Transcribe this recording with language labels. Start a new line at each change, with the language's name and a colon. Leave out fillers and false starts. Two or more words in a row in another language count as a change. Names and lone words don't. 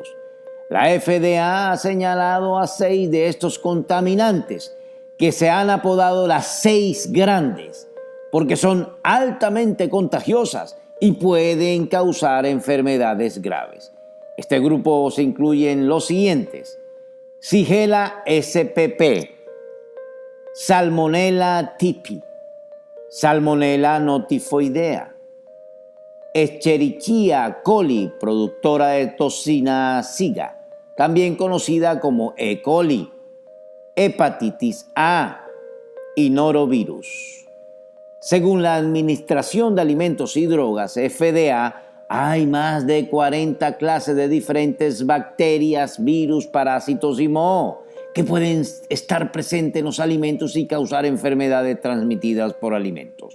Spanish: La FDA ha señalado a 6 de estos contaminantes que se han apodado las 6 grandes porque son altamente contagiosas y pueden causar enfermedades graves. Este grupo se incluye en los siguientes: Shigella spp, Salmonella typhi, Salmonella notifoidea, Escherichia coli, productora de toxina SIGA, también conocida como E. coli, hepatitis A y norovirus. Según la Administración de Alimentos y Drogas, FDA, hay más de 40 clases de diferentes bacterias, virus, parásitos y mohos que pueden estar presentes en los alimentos y causar enfermedades transmitidas por alimentos.